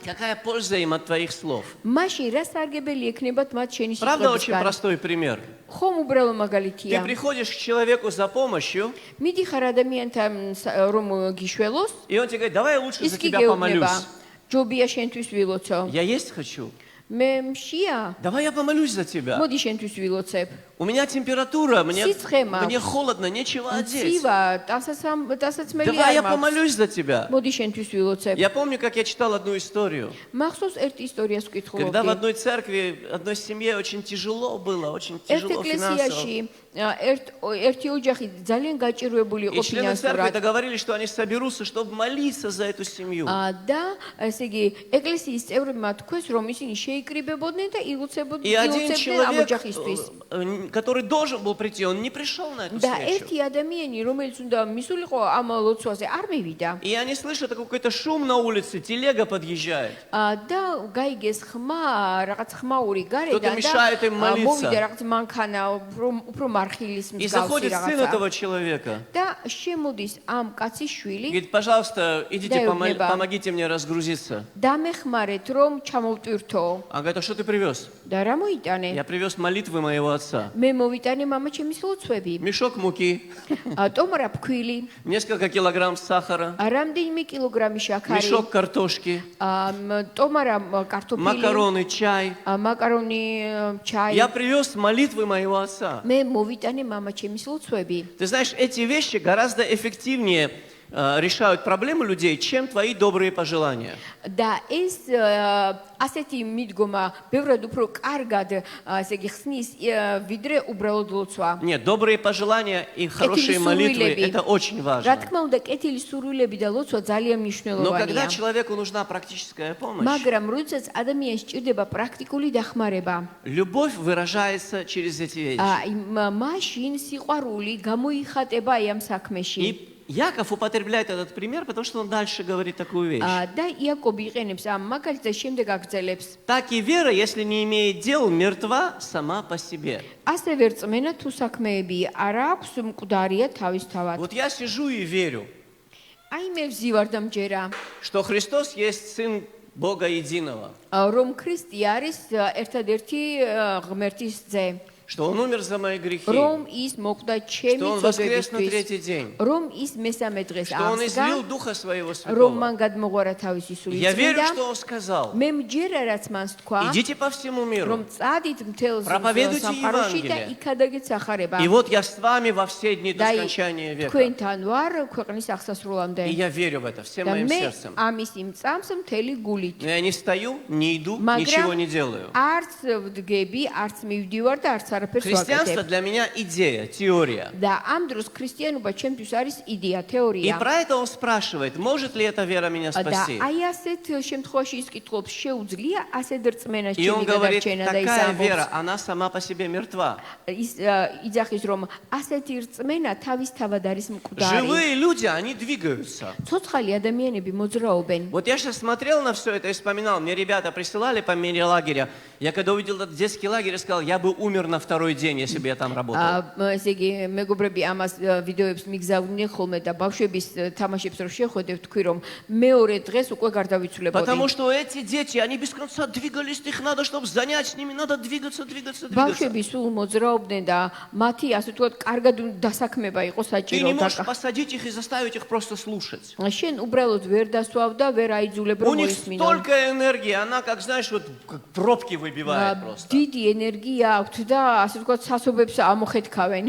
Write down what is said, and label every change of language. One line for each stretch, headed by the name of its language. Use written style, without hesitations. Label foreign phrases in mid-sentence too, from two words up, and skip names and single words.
Russian: Какая польза им от твоих слов?
Georgian: მაშინ რა სარგებელი ექნებათ მათ შენი
Russian: Правда, очень
Georgian: სიტყვებისგან?
Russian: простой пример.
Georgian: ხომ უბრალო
Russian: Ты
Georgian: მაგალითია.
Russian: приходишь к человеку за помощью,
Georgian: მიდიხარ ადამიანთან რომ გიშველოს,
Russian: и он тебе говорит: давай я лучше
Georgian: ის
Russian: за
Georgian: კი
Russian: тебя
Georgian: გეუბნება,
Russian: помолюсь.
Georgian: ჯობია შენთვის ვილოცო.
Russian: Я есть хочу.
Georgian: მე მშია,
Russian: Давай я помолюсь за тебя.
Georgian: მოდი შენთვის ვილოცებ.
Russian: У меня температура, мне
Georgian: Сицхема.
Russian: холодно, нечего одеть.
Georgian: ცივა, ტანსაცმელი
Russian: Давай я
Georgian: არ მაქვს.
Russian: помолюсь за тебя.
Georgian: მოდი შენთვის ვილოცებ.
Russian: Я помню, как я читал одну историю.
Georgian: მახსოვს ერთი ისტორიას
Russian: Когда в
Georgian: ვკითხულობდი.
Russian: одной церкви, одной семье очень тяжело было, очень
Georgian: ერთ
Russian: тяжело финансово.
Georgian: ეკლესიაში ერთი ოჯახი ძალიან გაჭირვებული
Russian: И
Georgian: იყო
Russian: члены церкви
Georgian: ფინანსურად.
Russian: договорились, что они соберутся, чтобы молиться за эту семью.
Georgian: და ესე იგი ეკლესიის წევრებმა თქვეს რომ ისინი შეიკრიბებოდნენ და
Russian: И один
Georgian: ილოცებდნენ ამ
Russian: человек,
Georgian: ოჯახისთვის.
Russian: который должен был прийти, он не пришел на эту
Georgian: და
Russian: встречу.
Georgian: ერთი ადამიანი რომელიც უნდა მისულიყო ამ ლოცვაზე არ მივიდა.
Russian: И они слышат какой-то шум на улице, телега подъезжает.
Georgian: და გაიგეს ხმა, რაღაც ხმაური
Russian: Кто-то
Georgian: გარედან
Russian: мешает им
Georgian: და
Russian: молиться.
Georgian: მოვიდა რაღაც მანქანა, უფრო მარხილის
Russian: И
Georgian: მსგავსი
Russian: заходит сын
Georgian: რაღაცა.
Russian: этого человека.
Georgian: და შემოდის ამ კაცის შვილი,
Russian: Говорит: пожалуйста, идите, Да, неба. помогите мне разгрузиться.
Georgian: დამეხმარეთ რომ ჩამოვტვირთო.
Russian: Он говорит: а что ты привез?
Georgian: და რა მოიტანე?
Russian: Я привез молитвы моего отца.
Georgian: მე მოვიტანე მამა ჩემის ლოცვები.
Russian: Мешок муки,
Georgian: ტომარა ფქვილი,
Russian: несколько килограмм сахара,
Georgian: რამდენიმე კილოგრამი შაქარი,
Russian: мешок картошки,
Georgian: ტომარა კარტოფილი,
Russian: макароны, чай.
Georgian: მაკარონი, ჩაი.
Russian: Я привез молитвы моего отца.
Georgian: მე მოვიტანე მამა ჩემის ლოცვები.
Russian: Ты знаешь, эти вещи гораздо эффективнее решают проблемы людей, чем твои добрые пожелания.
Georgian: და ეს ასეთი მიდგომა ბევრად უფრო კარგად ესე იგი ხსნის ვიდრე უბრალოდ ლოცვა.
Russian: Нет, добрые пожелания и хорошие молитвы – это очень
Georgian: რა
Russian: важно.
Georgian: თქმა უნდა, კეთილი სურვილები და лოცვა ძალიან
Russian: Но когда
Georgian: მნიშვნელოვანია.
Russian: человеку нужна практическая помощь,
Georgian: მაგრამ როდესაც ადამიანს სჭირდება პრაქტიკული დახმარება,
Russian: любовь выражается через эти вещи.
Georgian: მაშინ სიყვარული გამოიხატება აი ამ საქმეში.
Russian: И Яков употребляет этот пример, потому что он дальше говорит такую вещь.
Georgian: და იაკობი იყენებს ამ მაგალითს შემდეგ აგრძელებს.
Russian: Так и вера, если не имеет дел, мертва сама по себе.
Georgian: ასევე რწმენა თუ საქმეები არ აქვს, მკვდარია თავისთავად.
Russian: Вот я сижу и верю,
Georgian: აი მე ვზივარ და მჯერა,
Russian: что Христос есть Сын Бога Единого,
Georgian: რომ ქრისტე არის ერთადერთი ღმერთის ძე.
Russian: что Он умер за мои грехи,
Georgian: რომ ის მოკვდა ჩემი
Russian: что Он воскрес на
Georgian: წოდებისთვის,
Russian: третий день,
Georgian: რომ ის მესამე დღეს
Russian: что Он излил
Georgian: აღსდგა,
Russian: Духа Своего
Georgian: რომ
Russian: Святого.
Georgian: მან გადმოგვარა თავისი სული
Russian: Я верю,
Georgian: წმინდა.
Russian: что Он сказал,
Georgian: მე მჯერა რაც მან თქვა,
Russian: идите по всему
Georgian: რომ
Russian: миру.
Georgian: წადით მთელ
Russian: Проповедуйте
Georgian: სამყაროში და
Russian: Евангелие.
Georgian: იქადაგეთ სახარება.
Russian: И вот я с вами во все дни до
Georgian: და
Russian: скончания века.
Georgian: თქვენთან ვარ ქვეყნის აღსასრულამდე.
Russian: И я верю в это всем
Georgian: და
Russian: моим
Georgian: მე
Russian: сердцем.
Georgian: ამის იმ წამს მთელი გულით.
Russian: Но я не стою, не иду, ничего
Georgian: მაგრამ
Russian: не делаю.
Georgian: არც ვდგები, არც მივდივარ და არც არაფერს
Russian: Христианство
Georgian: ვაკეთებ.
Russian: для меня идея, теория.
Georgian: და ამ დროს ქრისტიანობა ჩემთვის არის იდეა,
Russian: И
Georgian: თეორია.
Russian: про это он спрашивает, может ли эта вера меня
Georgian: და
Russian: спасти?
Georgian: აი ასეთ შემთხვევაში ის კითხულობს, შეუძლია ასეთ რწმენას
Russian: И он
Georgian: ჩემი
Russian: говорит,
Georgian: გადარჩენა და ის
Russian: такая
Georgian: ამბობს,
Russian: вера, она сама по себе мертва.
Georgian: ის იძახის რომ ასეთი რწმენა თავისთავად არის მკვდარი.
Russian: Живые люди, они двигаются.
Georgian: ცოცხალი ადამიანები მოძრაობენ.
Russian: Вот я сейчас смотрел на все это и вспоминал, мне ребята присылали по мере лагеря. Я когда увидел этот детский лагерь, я сказал, я бы умер на второй день, если бы я там работал.
Georgian: ესე იგი მეგობრები ამას ვიდეოებს მიგზავნიან ხოლმე და ბავშვების თამაშებს რო შეხვედებ, თქვი რომ მეორე დღეს უკვე გარდავიცვლებოდი.
Russian: Потому что эти дети, они без конца двигались, их надо, чтобы занять с ними, надо двигаться.
Georgian: ბავშვები სულ მოძრაობდნენ და მათი ასე ვთქვათ, карგად დასაქმება იყო
Russian: Ты
Georgian: საჭირო
Russian: не
Georgian: და
Russian: можешь посадить их и заставить их просто слушать.
Georgian: შენ უბრალოდ ვერ დასვავ და ვერ აიძულებ
Russian: У
Georgian: რომ
Russian: них
Georgian: მოისმინონ.
Russian: столько энергии, она, как знаешь, вот как пробки выбивает просто.
Georgian: დიდი ენერგია აქვთ და ასე ვთქვათ, სასობებს ამოხეთქავენ.